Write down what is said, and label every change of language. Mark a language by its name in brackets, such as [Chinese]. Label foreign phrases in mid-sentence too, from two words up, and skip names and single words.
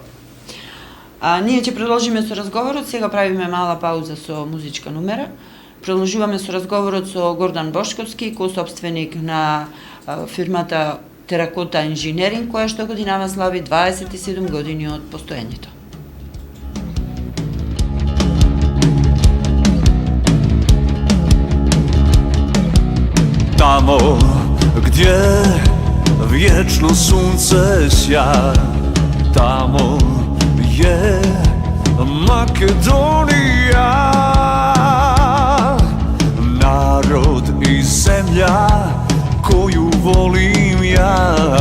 [Macedonian] Ние ќе продолжиме со разговорот, сега правиме мала пауза со музичка номера. Продолжуваме со разговорот со Гордан Бошковски, кој-собственик на фирмата Теракота Инженеринг, која што годинава слави 27 години од постоењето. [Serbian] Tamo gdje vječno sunce sja, tamo je Makedonija, narod i zemlja koju volim ja.